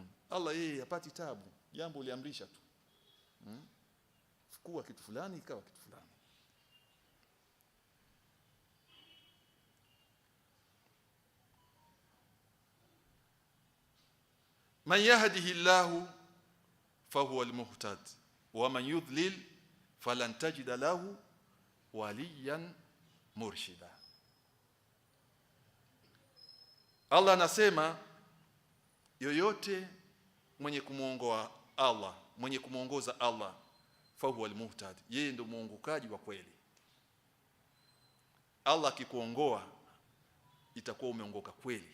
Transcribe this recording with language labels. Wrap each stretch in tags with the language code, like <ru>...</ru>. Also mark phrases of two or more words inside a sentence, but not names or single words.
<sw>Allah yeye hapati tabu, jambo liamrisha tu. Kuwa kitu fulani ikawa kitu fulani.</sw> <ar>من يهده الله فهو المهتد ومن يضلل فلن تجد له وليا مرشدا.</ar> <sw>Allah anasema yoyote mwenye kumuongoa Allah, mwenye kumuongoza Allah,</sw> <ar>فهو المهتد,</ar> <sw>yeye ndio muongokaji wa kweli. Allah akikuongoa itakuwa umeongoka kweli.</sw>